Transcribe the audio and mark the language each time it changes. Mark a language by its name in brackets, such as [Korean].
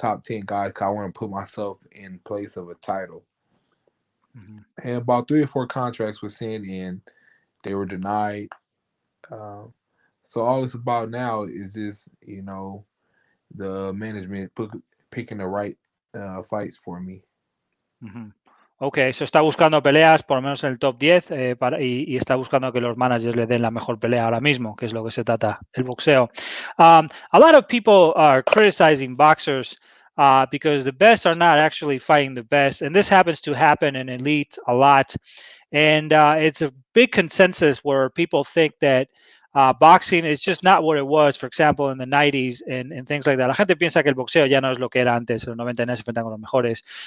[English] top 10 guys because I want to put myself in place of a title. Ujú, And about 3 or 4 contracts were sent in, they were denied. Um, so all it's about now is just the management picking the right fights for me. ujú. [Spanish] Ok, eso está buscando peleas por lo menos en el top 10 y está buscando que los managers le den la mejor pelea ahora mismo, que es lo que se trata el boxeo. [English] A lot of people are criticizing boxers because the best are not actually fighting the best, and this happens to happen in elite a lot. And it's a big consensus where people think that boxing is just not what it was, for example, in the 90s and things like that. [Spanish] La gente piensa que el boxeo ya no es lo que era antes, los 90 se enfrentan con los mejores.